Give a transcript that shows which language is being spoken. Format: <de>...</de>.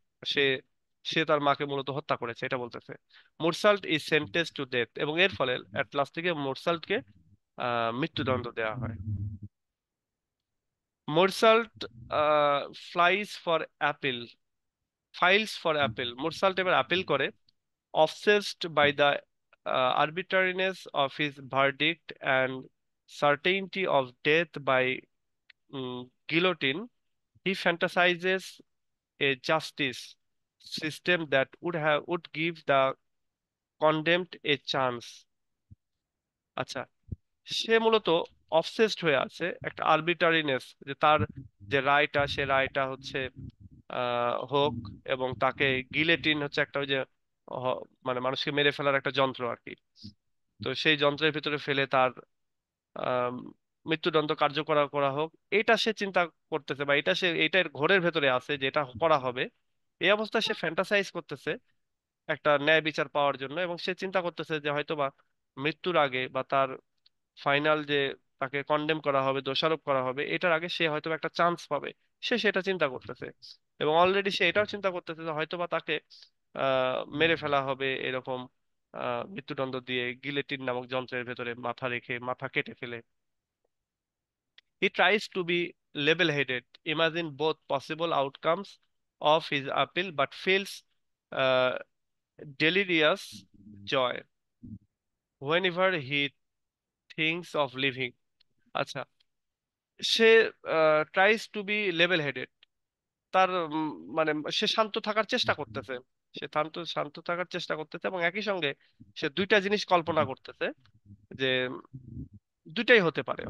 <bn>সে সে তার মাকে মূলত হত্যা করেছে এটা বলতেছে।</bn> <en>Meursault is sentence to death,</en> <bn>এবং এর ফলে এট লাস্ট থেকে মুরসাল্টকে মৃত্যুদণ্ড দেওয়া হয়।</bn> <en>Meursault flies for appeal, files for appeal, Meursault</en> <bn>এবার অ্যাপিল করে।</bn> <en>Obsessed by the arbitrariness of his verdict and certainty of death by guillotine, he fantasizes a justice system that would give the condemned a chance.</en> <bn>আচ্ছা, সে মূলত obsessed হয়ে আছে একটা আরবিটারিনেস, যে তার যে রায়টা, সে রায়টা হচ্ছে হোক, এবং তাকে গিলেটিন হচ্ছে একটা ওই যে মানে মানুষকে মেরে ফেলার একটা যন্ত্র আর কি। তো সেই যন্ত্রের ভিতরে ফেলে তার আহ মৃত্যুদণ্ড কার্যকর করা হোক, এটা সে চিন্তা করতেছে, বা এটা সে এটার ঘোরের ভেতরে আছে যে এটা করা হবে। এই অবস্থায় সে ফ্যান্টাসাইজ করতেছে একটা ন্যায় বিচার পাওয়ার জন্য, এবং সে চিন্তা করতেছে যে হয়তোবা মৃত্যুর আগে বা তার ফাইনাল যে তাকে কন্ডেম করা হবে, দোষারোপ করা হবে, এটার আগে সে হয়তো একটা চান্স পাবে। সে সেটা চিন্তা করতেছে, এবং অলরেডি সে এটাও চিন্তা করতেছে যে হয়তোবা তাকে মেরে ফেলা হবে এরকম, মৃত্যুদণ্ড দিয়ে গিলেটিন নামক যন্ত্রের ভেতরে মাথা রেখে মাথা কেটে ফেলে।</bn> <en>He tries to be level-headed, imagine both possible outcomes of his appeal, but feels uh, delirious joy whenever he thinks of living.</en> <bn>আচ্ছা, সে</bn> <en>tries to be level headed,</en> <bn>তার মানে সে শান্ত থাকার চেষ্টা করতেছে, সে শান্ত শান্ত থাকার চেষ্টা করতেছে, এবং একই সঙ্গে সে দুইটা জিনিস কল্পনা করতেছে, যে দুইটাই হতে পারে।</bn>